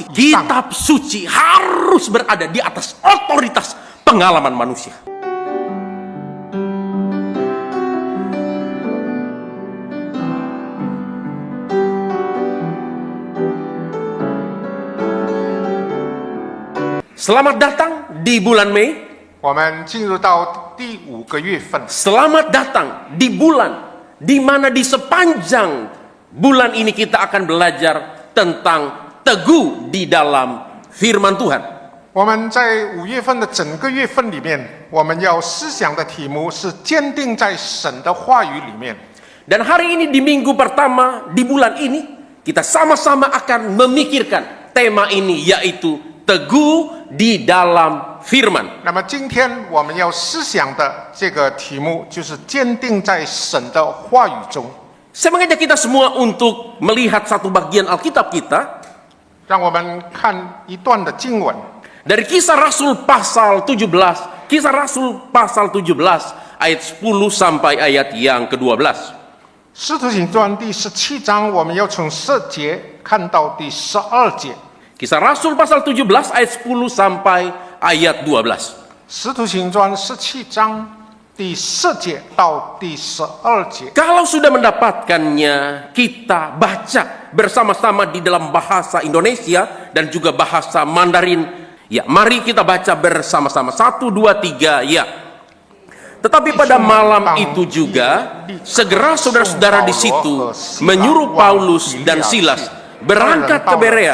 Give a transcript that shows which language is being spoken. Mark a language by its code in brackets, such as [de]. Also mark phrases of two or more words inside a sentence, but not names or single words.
[id] Kitab suci harus berada di atas otoritas pengalaman manusia. Selamat datang di bulan Mei. [zh] 我们进入到第5个月份。 [id] Selamat datang di bulan di mana di sepanjang bulan ini kita akan belajar tentang teguh di dalam firman Tuhan. [zh] 我们在5月份的整个月份里面，我们要思想的题目是坚定在神的话语里面。 [id] Dan hari ini di minggu pertama di bulan ini kita sama-sama akan memikirkan tema ini, yaitu teguh di dalam firman. [zh] 那么今天我们要思想的这个题目就是坚定在神的话语中。 [id] Saya mengajak kita semua untuk melihat satu bagian Alkitab kita [zh] 让我们看一段的经文， [id] dari Kisah Rasul pasal 17, Kisah Rasul pasal 17 ayat 10 sampai ayat yang ke-12. [zh] 使徒行传第17章，我们要从10节看到第12节。 [id] Kisah Rasul pasal 17 ayat 10 sampai ayat 12. [zh] 使徒行传17章第10节到第12节。 [id] Kalau sudah mendapatkannya, kita baca bersama-sama di dalam bahasa Indonesia dan juga bahasa Mandarin. Ya, mari kita baca bersama-sama. 1, 2, 3, ya. Tetapi pada malam itu juga, segera saudara-saudara di situ menyuruh Paulus dan Silas berangkat ke Berea.